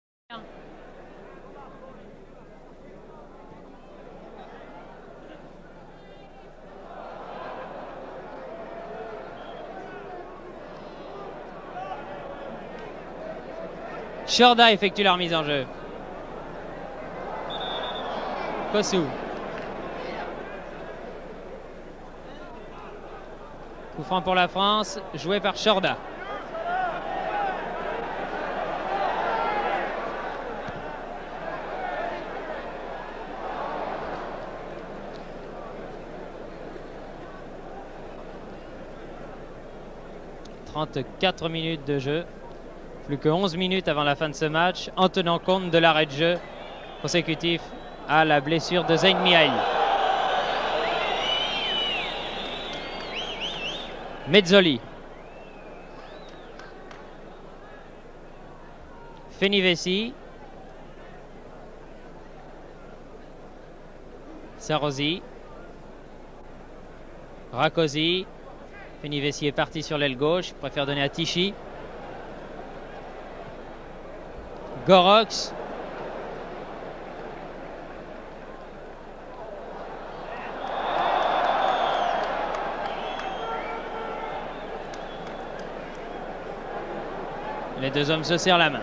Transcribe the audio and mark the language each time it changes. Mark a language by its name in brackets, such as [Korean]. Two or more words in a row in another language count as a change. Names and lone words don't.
[French] Chorda effectue la remise en jeu. Kossou. Coup franc pour la France, joué par Chorda. « 34 minutes de jeu. Plus que 11 minutes avant la fin de ce match, en tenant compte de l'arrêt de jeu consécutif à la blessure de Zeyn Mihail. Mezzoli. Fenivesi. Sarossi. Rakosi. Fenivesi est parti sur l'aile gauche, préfère donner à Tichy. Gorox. Les deux hommes se serrent la main.